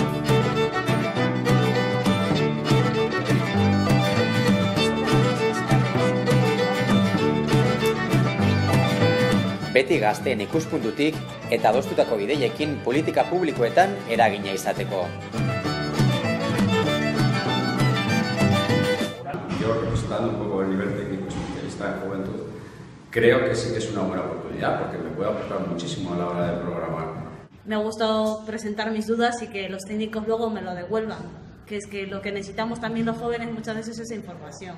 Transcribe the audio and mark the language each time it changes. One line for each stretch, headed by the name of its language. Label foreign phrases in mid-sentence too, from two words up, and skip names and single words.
Basque: Beti gazteen ikuspuntutik eta adostutako bideiekin politika publikoetan eragina izateko.
Spanish: Yo, representando un poco el nivel técnico especialista en juventud, creo que sí que es una buena oportunidad porque me puede aportar muchísimo a la hora de programar. Me ha gustado presentar mis dudas y que los técnicos luego me lo devuelvan, que es que lo que necesitamos también los jóvenes muchas veces es información.